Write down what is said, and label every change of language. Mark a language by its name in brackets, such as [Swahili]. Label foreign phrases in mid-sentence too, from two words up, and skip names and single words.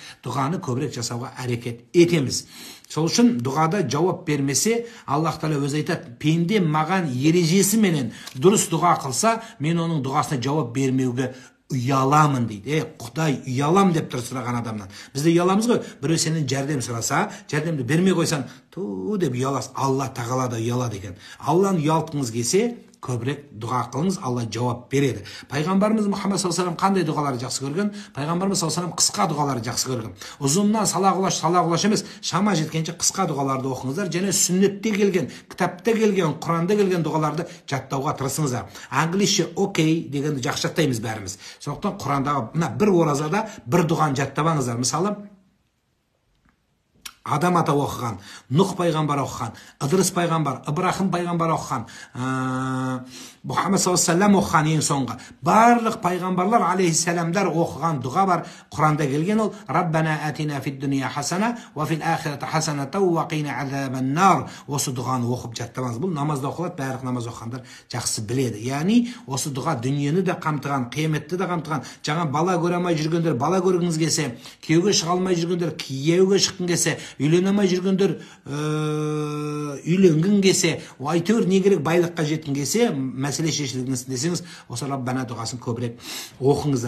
[Kazakh] Дұғаны көбірек жасауға әрекет етеміз. Сол үшін дұғада жауап бермесе, Аллах Тағала өзі айтады, пенде маған ережесі менен дұрыс дұға қылса, мен оның дұғасына жауап бермеуге ұяламын дейді. Құдай, ұялам деп тұр сұраған адамнан. Бізде ұяламыз ғой, біреу сенен жәрдем сұраса, жәрдемді бермей қойсаң, ту деп ұяласың. Алла Тағала да ұялады екен. Алланы ұялтқыңыз келсе, көбірек дұға қылыңыз, Алла жауап береді. Пайғамбарымыз Мұхаммед [Arabic] صلى الله عليه وسلم [Kazakh] қандай дұғаларды жақсы көрген? Пайғамбарымыз [Arabic] صلى الله عليه وسلم [Kazakh] қысқа дұғаларды жақсы көрген. Ұзыннан салағұлаш емес, шама жеткенше қысқа дұғаларды оқыңыздар, және сүннетте келген, кітапта келген, Құранда келген дұғаларды жаттауға тырысыңыздар. Англисше окей дегенді жақсы жаттаймыз бәріміз. Сондықтан Құрандағы мына бір оразада бір дұғаны жаттап алыңыздар. Мысалы, Адам ата оқыған, Нұх пайғамбар оқыған, Ыдырыс пайғамбар, Ибрахим пайғамбар оқыған, Мұхаммед [Arabic] صلى الله عليه وسلم [Kazakh] оқыған ең соңғы. Барлық пайғамбарлар алейхиссаламдар оқыған дұға бар. Құранда келген ол [Arabic] ربنا آتنا في الدنيا حسنة وفي الآخرة حسنة وقنا عذاب النار. [Kazakh] Осы дұғаны оқып жаттамаңыз. Бұл намазда оқылады, барлық намаз оқығандар жақсы біледі. Яғни осы дұға дүниені де қамтыған, қияметті де қамтыған. Жаңа бала көре алмай жүргендер бала көргіңіз келсе, күйеуге шыға алмай жүргендер күйеуге шыққың келсе, үйлене алмай жүргендер үйленгің келсе, әйтеуір не керек байлыққа жеткің келсе, мәселе шешілгін десеңіз, осы Раббана дұғасын көбірек оқыңыздар.